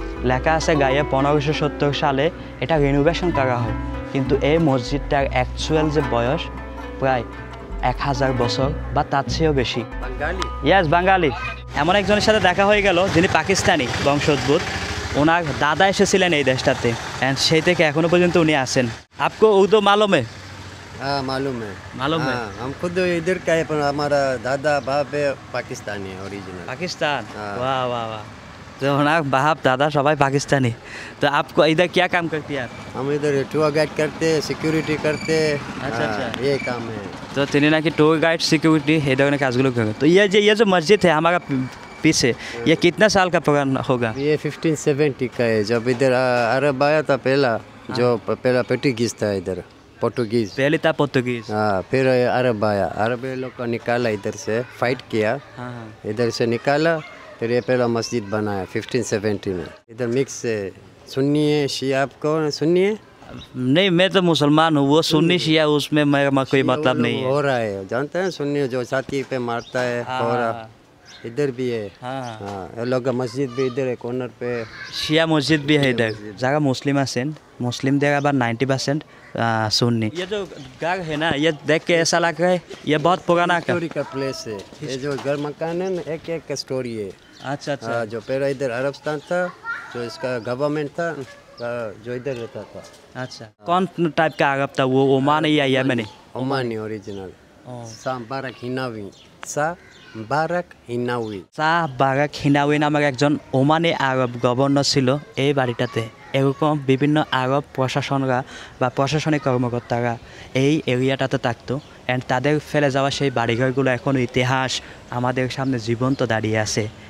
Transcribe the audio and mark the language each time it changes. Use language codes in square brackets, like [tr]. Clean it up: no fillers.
[bn] লেখা আছে গায়ে 1570 সালে এটা রিনোভেশন করা হয়, কিন্তু এই মসজিদটার অ্যাকচুয়াল যে বয়স প্রায় 1000 বছর বা তার চেয়েও বেশি। ইয়াস, বাঙালি। এমন একজনের সাথে দেখা হয়ে গেল যিনি পাকিস্তানি বংশোদ্ভূত। ওনার দাদা এসেছিলেন এই দেশটাতে, অ্যান্ড সেই থেকে এখনো পর্যন্ত উনি আছেন। [hi] আপকো উর্দু মালুম है? हाँ मालूम है। मालूम है? हाँ, हम खुद इधर का है, पर हमारा दादा बाप है पाकिस्तानी है ओरिजिनल। पाकिस्तान? हाँ। वाह वाह वाह। [bn] तो ওনার বাপ দাদা সবাই পাকিস্তানি। [hi] তো आपको इधर क्या काम करती है आप? हम इधर टूर गाइड करते, सिक्योरिटी करते। अच्छा, हाँ, अच्छा। ये काम है। [bn] तो তিনি নাকি ট্যুর গাইড, সিকিউরিটি এই ধরনের কাজগুলো করে। [hi] তো ये जो मस्जिद है हमारा पीछे, ये कितना साल का पुराना होगा? ये 1570 का है, जब इधर अरब आया था पहला, जो पहला पोर्टुगीज था इधर, पोर्टुगीज। पहले था पोर्तुगीज। हाँ, फिर अरब आया, अरब ये लोग को निकाला इधर से, फाइट किया, हाँ हाँ। इधर से निकाला, फिर ये पहला मस्जिद बनाया 1570 में। इधर मिक्स है, सुन्नी है, शिया। आपको सुन्नी है? नहीं, मैं तो मुसलमान हूँ, वो सुन्नी शिया उसमें मेरा कोई मतलब नहीं है। हो रहा है, जानते हैं सुन्नी जो छाती पे मारता है, हाँ, हो रहा हाँ। इधर भी है। हाँ हाँ। हाँ, ये लोग का मस्जिद भी इधर है कॉर्नर पे। শিয়া মসজিদ भी है इधर। [bn] যারা মুসলিম আছেন, মুসলিমদের আবার 90% सुन्नी। [hi] ये जो घर है ना, ये देख के ऐसा लग रहा है ये बहुत पुराना का। स्टोरी का प्लेस है, ये जो घर मकान है ना, एक एक का स्टोरी है। अच्छा अच्छा। हाँ, जो पहला इधर अरबस्तान था, जो इसका गवर्नमेंट था, जो इधर रहता था। अच्छा, कौन टाइप का अरब था वो, ओमानी या यमनी? Omani original. शाह बारक हिनावी, शाह বারাক হিনাউই। [bn] শাহ বারাক হিনাউই নামের একজন ওমানি আরব গভর্নর ছিল এই বাড়িটাতে। এরকম বিভিন্ন আরব প্রশাসনরা বা প্রশাসনিক কর্মকর্তারা এই এরিয়াটাতে থাকতো অ্যান্ড তাদের ফেলে যাওয়া সেই বাড়িঘরগুলো এখনও ইতিহাস আমাদের সামনে জীবন্ত দাঁড়িয়ে আছে।